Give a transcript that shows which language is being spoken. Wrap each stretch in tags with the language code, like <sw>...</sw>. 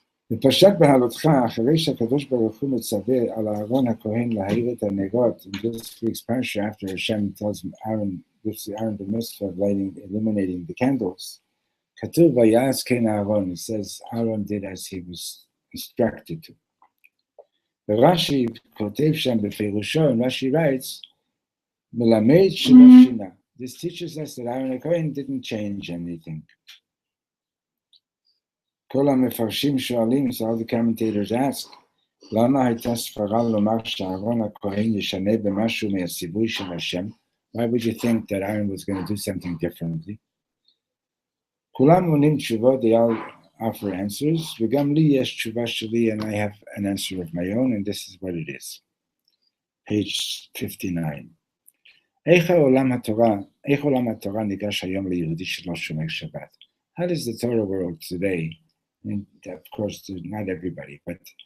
<he>בפרשת בהעלותך, אחרי שהקדוש ברוך הוא מצווה על אהרון הכהן להאיר את הנרות,</he> <en>in this week's parsha, after Hashem tells Aaron, gives Aaron the mitzvah of illuminating the candles,</en> <he>כתוב ויעש כן אהרון,</he> <en>it says Aaron did as he was instructed to.</en> <he>ורש"י כותב שם בפירושו,</he> <en>and Rashi writes,</en> <he>מלמד שלא שינה.</he> <en>This teaches us that Aaron HaKohen didn't change anything.</en> <he>כל המפרשים שואלים,</he> <en>so all the commentators ask,</en> <he>למה הייתה סברה לומר שאהרון הכהן ישנה במשהו מהציווי של השם?</he> <en>Why would you think that Aaron was going to do something differently?</en> <he>כולם עונים תשובות,</he> <en>they all offer answers,</en> <he>וגם לי יש תשובה שלי,</he> <en>and I have an answer of my own, and this is what it is. Page 59.</en> <he>איך עולם התורה ניגש היום ליהודי שלא שומר שבת?</he> <en>How does the Torah world today, and of course not everybody, but</en>